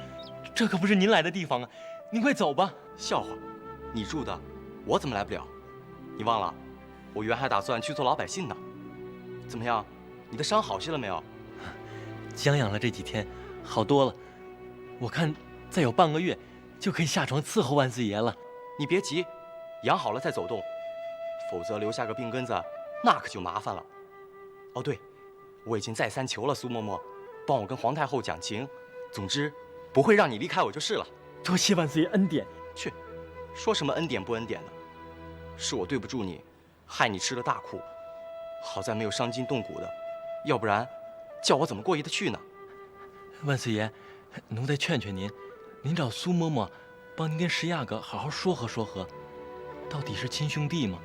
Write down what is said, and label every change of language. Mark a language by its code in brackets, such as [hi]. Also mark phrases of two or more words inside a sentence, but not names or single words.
[zh] 這可不是您來的地方啊！您快走吧。笑話，你住的，我怎麼來不了？你忘了，我原還打算去做老百姓呢。怎麼樣，你的傷好些了沒有？將養了這幾天，好多了。我看再有半個月，就可以下床伺候萬歲爺了。你別急，養好了再走動，否則留下個病根子，那可就麻煩了。哦對，我已經再三求了蘇嬤嬤，幫我跟皇太后講情。總之，不會讓你離開我就是了。多謝萬歲爺恩典。去，說什麼恩典不恩典的，是我對不住你，害你吃了大苦。好在沒有傷筋動骨的，要不然，叫我怎麼過意得去呢？萬歲爺，奴再勸勸您，您找蘇嬤嬤，幫您跟石亞哥好好說和說和，到底是親兄弟嗎？